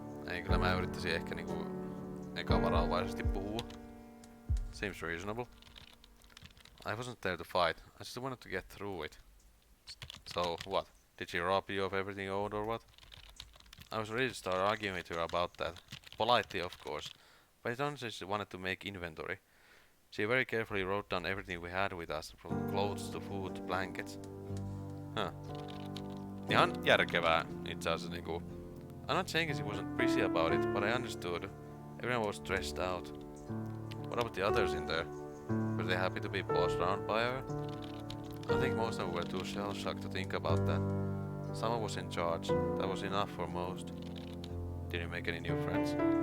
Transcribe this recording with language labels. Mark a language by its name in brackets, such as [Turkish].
[Finnish] Ei, kyllä mä yrittäisin ehkä niinku eka varovaisesti puhua. [English] Seems reasonable. I wasn't there to fight. I just wanted to get through it. So, what? Did she rob you of everything owned or what? I was ready to start arguing with her about that. Politely, of course. But it honestly she wanted to make inventory. She very carefully wrote down everything we had with us, from clothes to food to blankets. Huh. [Finnish] Ihan järkevää, itse asiassa niinku. [English] I'm not saying she wasn't busy about it, but I understood. Everyone was stressed out. What about the others in there? Were they happy to be bossed around by her? I think most of them were too shell-shocked to think about that. Someone was in charge. That was enough for most. Did you make any new friends?